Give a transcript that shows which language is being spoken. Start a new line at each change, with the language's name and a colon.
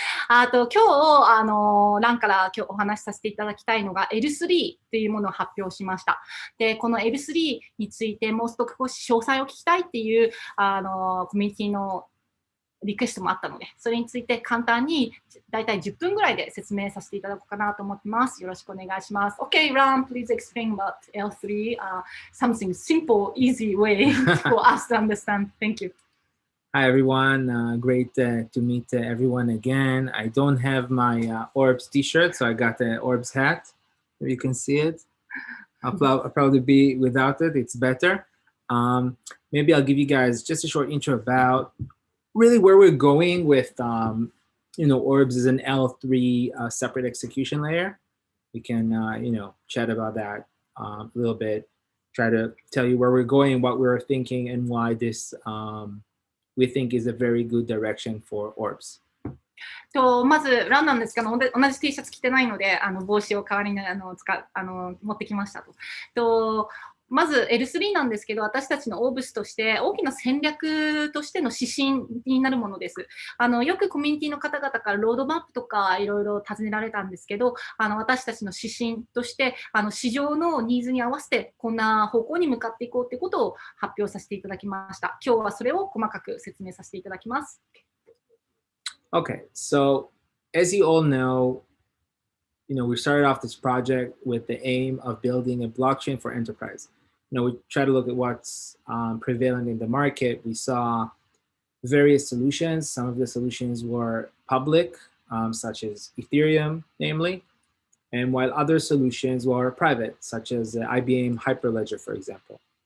Japanese: 今日ランから今日お話しさせていただきたいのが L3 というものを発表しました。で、この L3 についてもう少し詳細を聞きたいっていうコミュニティのリクエストもあったので、それについて簡単にだいたい10分ぐらいで説明させていただこうかなと思ってます。よろしくお願いします。
English: Okay, Ram, please explain about L3, something simple, easy way for us to understand. Thank you. Hi everyone, great to meet everyone again. I don't have my Orbs t-shirt, so I got the Orbs hat. If you can see it, I'll probably be without it. It's better. Maybe I'll give you guys just a short intro about really where we're going with, Orbs is an L3 separate execution layer. We can, chat about that a little bit, try to tell you where we're going, what we're thinking, and why this we think is a very good direction for Orbs.
Japanese: まず、ランなんですけど、同じ T シャツ着てないので、帽子を代わりに持ってきましたと。まず L3 なんですけど、私たちのオーブスとして大きな戦略としての指針になるものです。よくコミュニティの方々からロードマップとかいろいろ尋ねられたんですけど、私たちの指針として市場のニーズに合わせてこんな方向に向かっていこうということを発表させていただきました。今日はそれを細かく説明させていただきます。
English: Okay, so as you all know, we started off this project with the aim of building a blockchain for enterprise. We try to look at what's prevalent in the market. We saw various solutions. Some of the solutions were public, such as Ethereum, namely, and while other solutions were private, such as IBM Hyperledger, for example.